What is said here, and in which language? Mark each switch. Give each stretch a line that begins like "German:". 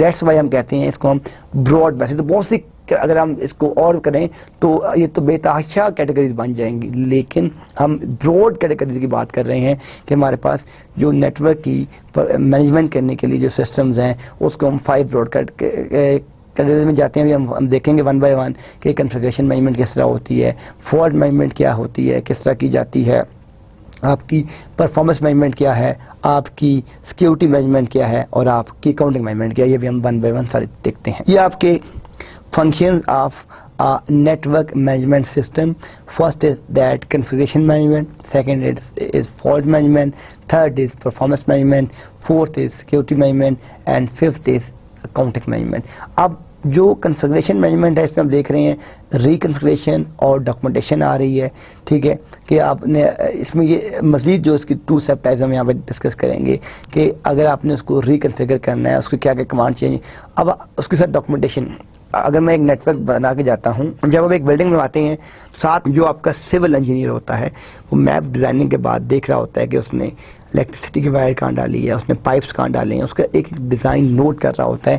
English: that's why
Urdu: ہم کہتے ہیں اس کو ہم براڈ بیس. تو بہت سی اگر ہم اس کو اور کریں تو یہ تو بے تحاشا کیٹیگریز بن جائیں گی, لیکن ہم براڈ کیٹیگریز کی بات کر رہے ہیں کہ ہمارے پاس جو نیٹ ورک کی مینجمنٹ کرنے کے لیے جو سسٹمز ہیں اس کو ہم 5 براڈ کیٹیگریز میں جاتے ہیں. ہم دیکھیں گے ون بائی ون کہ کنفیگریشن مینجمنٹ کس طرح ہوتی ہے, فالٹ مینجمنٹ کیا ہوتی ہے, کس طرح کی جاتی ہے, آپ کی پرفارمنس مینجمنٹ کیا ہے, آپ کی سیکیورٹی مینجمنٹ کیا ہے, اور آپ کی اکاؤنٹنگ مینجمنٹ کیا ہے. یہ بھی ہم ون بائی ون سارے دیکھتے ہیں. یہ آپ کے
English: functions of a network management system. First is that configuration management, second is fault management, third is performance management, fourth is security management, and fifth is accounting management.
Urdu: اب جو configuration management ہے اس میں ہم دیکھ رہے ہیں ریکنفیگریشن اور ڈاکومنٹیشن آ رہی ہے, ٹھیک ہے, کہ آپ نے اس میں یہ مزید جو اس کی 2 سب ٹائپس ہم یہاں پہ ڈسکس کریں گے کہ اگر آپ نے اس کو ریکنفیگر کرنا ہے اس کو کیا کیا کمانڈ چاہیے. اب اس کے ساتھ ڈاکومنٹیشن, اگر میں ایک نیٹ ورک بنا کے جاتا ہوں, جب آپ ایک بلڈنگ بنواتے ہیں ساتھ جو آپ کا سول انجینئر ہوتا ہے وہ میپ ڈیزائننگ کے بعد دیکھ رہا ہوتا ہے کہ اس نے الیکٹریسٹی کی وائر کہاں ڈالی ہے, اس نے پائپس کہاں ڈالے ہیں, اس کا ایک ڈیزائن نوٹ کر رہا ہوتا ہے.